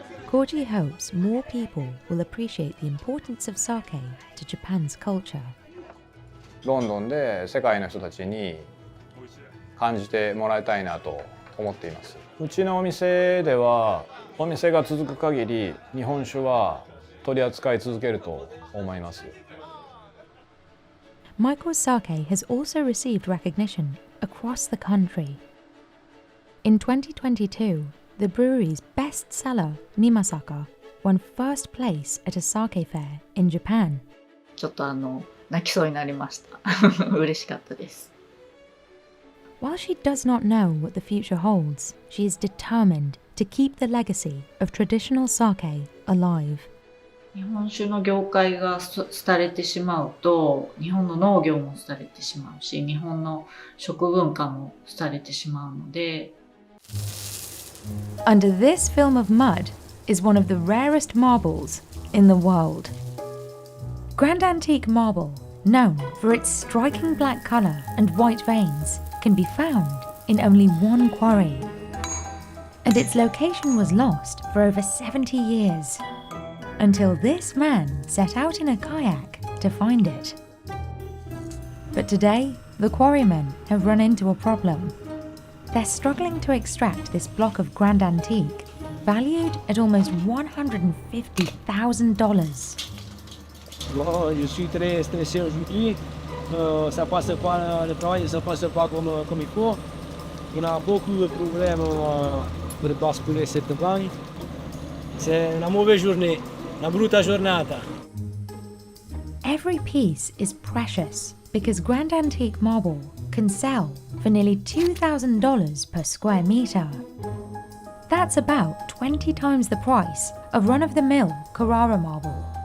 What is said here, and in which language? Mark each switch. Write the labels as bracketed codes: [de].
[en] Koji hopes more people will appreciate the importance of sake to Japan's culture. [ja] ロンドンで世界の人たちに感じてもらいたいなと思っています。うちのお店では、お店が続く限り日本酒は取り扱い続けると思います。 [en] Michael's sake has also received recognition across the country. In 2022, the brewery's best seller, Mimasaka, won first place at a sake fair in Japan. [ja] ちょっと泣きそうになりました。嬉しかったです。 [en] While she does not know what the future holds, she is determined to keep the legacy of traditional sake alive. [ja] 日本酒の業界が廃れてしまうと、日本の農業も廃れてしまうし、日本の食文化も廃れてしまうので。 [en] Under this film of mud is one of the rarest marbles in the world. Grand Antique marble, known for its striking black colour and white veins, can be found in only one quarry. And its location was lost for over 70 years, until this man set out in a kayak to find it. But today, the quarrymen have run into a problem. They're struggling to extract this block of Grand Antique, valued at almost $150,000. [fr] Bon, je suis très stressé aujourd'hui. Ça passe pas, le travail ne se passe pas comme il faut. On a beaucoup de problèmes pour basculer cette banque. C'est une mauvaise journée, [it] una brutta giornata. [en] Every piece is precious because Grand Antique marble can sell for nearly $2,000 per square metre. That's about 20 times the price of run-of-the-mill Carrara marble.